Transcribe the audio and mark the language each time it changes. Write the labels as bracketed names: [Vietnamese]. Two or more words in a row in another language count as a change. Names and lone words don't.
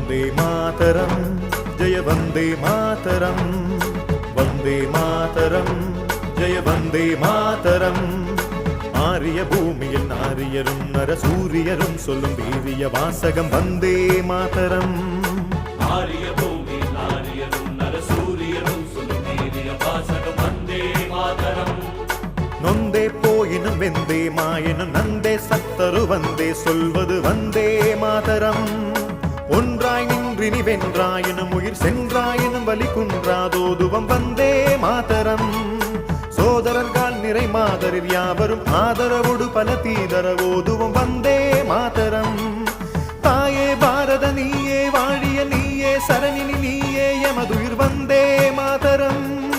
[Sanskrit] वन्दे मातरम् जय वन्दे मातरम् वन्दे मातरम् जय वन्दे मातरम् [Tamil] ஆரிய பூமியில் நாரியரும் நரசூரியரும் சொல்லும் வீரிய வாசகம் வந்தே மாதரம் ஆரிய பூமியில் நாரியரும் நரசூரியரும் சொல்லும் வீரிய வாசகம் வந்தே மாதரம் நொந்தே போயினும் வெந்தே மாயினும் நந்தே சத்தரு வந்தே சொல்வது வந்தே மாதரம் ஒன்றாய் நின்றினி வென்றாயினும் உயிர் சென்றாயினும் வலி குன்றாதோதுவம் வந்தே மாதரம் சோதரர்கள் நிறை மாதரில் யாவரும் ஆதரவோடு பல தீதரவோதுவம் வந்தே மாதரம் தாயே பாரத நீயே வாழிய நீயே சரணினி நீயே எமதுயிர் வந்தே மாதரம்